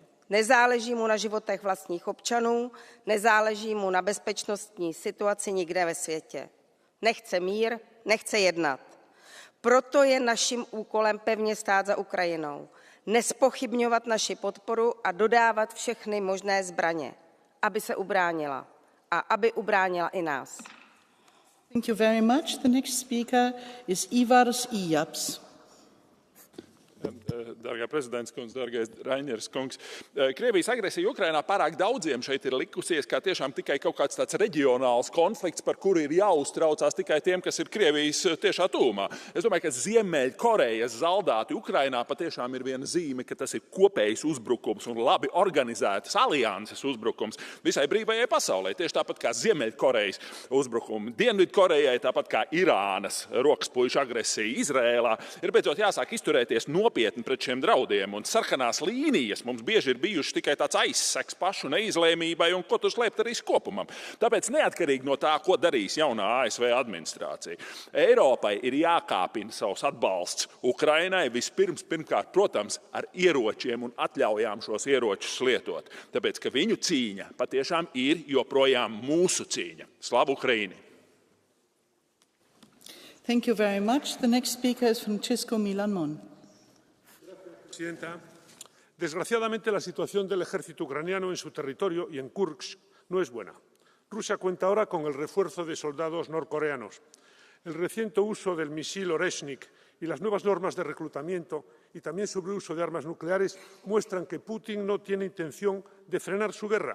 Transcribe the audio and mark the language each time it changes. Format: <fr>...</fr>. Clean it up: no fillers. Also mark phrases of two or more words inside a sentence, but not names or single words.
<cs>Nezáleží mu na životech vlastních občanů, nezáleží mu na bezpečnostní situaci nikde ve světě. Nechce mír, nechce jednat. Proto je naším úkolem pevně stát za Ukrajinou, nespochybňovat naši podporu a dodávat všechny možné zbraně, aby se ubránila a aby ubránila i nás.</cs> <en>Thank you very much. The next speaker is Ivars Ijaps.</en> <lv>Dargā prezidents kungs, dargais Rainers kungs. Krievijas agresija Ukrainā pārāk daudziem šeit ir likusies kā tiešām tikai kaut kāds tāds reģionāls konflikts, par kuru ir jāuztraucās tikai tiem, kas ir Krievijas tiešā tūmā. Es domāju, ka Ziemeļkorejas zaldāti Ukrainā patiešām ir viena zīme, ka tas ir kopējs uzbrukums un labi organizētas alianses uzbrukums visai brīvajai pasaulē. Tieši tāpat kā Ziemeļkorejas uzbrukumi Dienvidkorejai, tāpat kā Irānas rokaspuišu agresija Izrēlā. Ir beidzot jāsāk izturēties nopietni pret šiem draudiem, un sarkanās līnijas mums bieži ir bijušas tikai tāds aizseks pašu neizlēmībai un ko tu slēpt arī skopumam. Tāpēc neatkarīgi no tā, ko darīs jaunā ASV administrācija, Eiropai ir jākāpina savs atbalsts Ukrainai pirmkārt, protams, ar ieročiem un atļaujām šos ieročus lietot. Tāpēc, ka viņu cīņa patiešām ir joprojām mūsu cīņa.</lv> <uk>Слава Україні!</uk> <en>Thank you very much. The next speaker is Francisco Milan Mon.</en> <es>Presidenta, desgraciadamente la situación del ejército ucraniano en su territorio y en Kursk no es buena. Rusia cuenta ahora con el refuerzo de soldados norcoreanos. El reciente uso del misil Oreshnik y las nuevas normas de reclutamiento y también sobre el uso de armas nucleares muestran que Putin no tiene intención de frenar su guerra.</es>